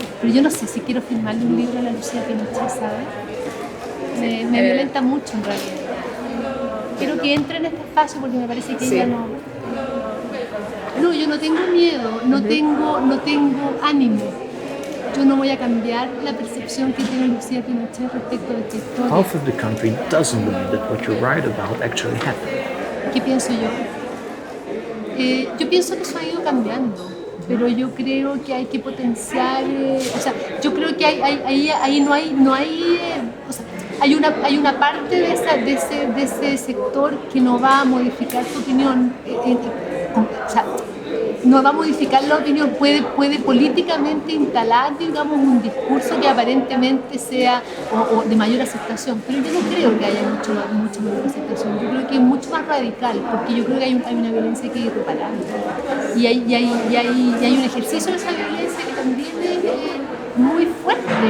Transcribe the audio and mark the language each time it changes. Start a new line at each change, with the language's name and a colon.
Spanish: Pero yo no sé si quiero firmarle un libro a la Lucia Pinochet, ¿sabes? Me violenta mucho en realidad. Quiero que entre en este espacio porque me parece que ella no... No, yo no tengo miedo, no tengo ánimo. Yo no voy a cambiar la percepción que tiene Lucia Pinochet respecto de esta historia.
English: Half of the country doesn't believe that what you write about actually happened.
Spanish: ¿Qué pienso yo? Yo pienso que eso ha ido cambiando, pero yo creo que hay que potenciar, o sea, yo creo que ahí no hay o sea, hay una parte de ese sector que no va a modificar su opinión, o sea, no va a modificar la opinión, puede políticamente instalar, digamos, un discurso que aparentemente sea o de mayor aceptación, pero yo no creo que haya mucho mayor aceptación, yo creo que es mucho más radical, porque yo creo que hay una violencia que es irreparable y hay un ejercicio de esa violencia que también es muy fuerte.